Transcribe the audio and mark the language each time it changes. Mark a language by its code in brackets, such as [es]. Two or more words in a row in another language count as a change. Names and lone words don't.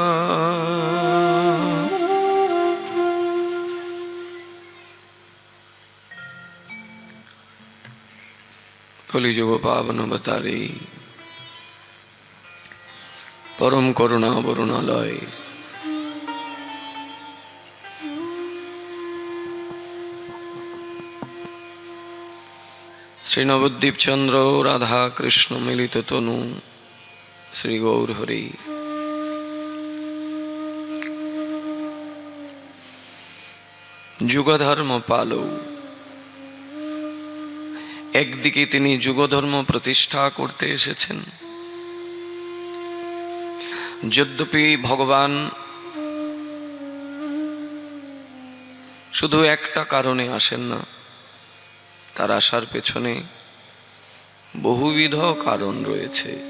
[sa] कलिजुग पावन अवतारी परम करुणा वरुणालय श्री नवद्वीप चंद्र राधा कृष्ण मिलित तनु श्री गौर हरि। [bn] যুগধর্ম পালৌ, একদিকে তিনি যুগধর্ম প্রতিষ্ঠা করতে এসেছেন। যদ্যপি ভগবান শুধু একটা কারণে আসেন না, তার আসার পেছনে বহুবিধ কারণ রয়েছে।